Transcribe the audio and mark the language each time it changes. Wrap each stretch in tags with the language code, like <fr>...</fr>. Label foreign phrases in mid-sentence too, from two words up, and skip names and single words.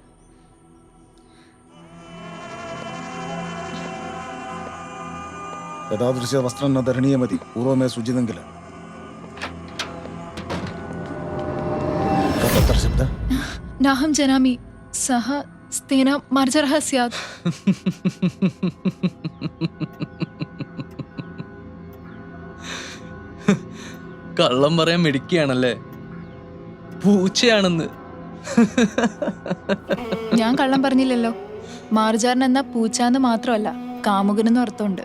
<sa>एतादृश वस्त्रं न धरणीयमति पूर्वमेव सूचितं किल. तत्र शब्दः नाहं जानामि, सः स्तेन मार्जारः स्यात्.</sa> <ml>കള്ളം പറയാൻ മിടുക്കിയാണല്ലേ. പൂച്ചയാണെന്ന്. ഞാൻ കള്ളം പറഞ്ഞില്ലല്ലോ. മാർജാരൻ എന്ന പൂച്ചാന്ന് മാത്രമല്ല, കാമുകനെന്നും അർത്ഥമുണ്ട്.</ml>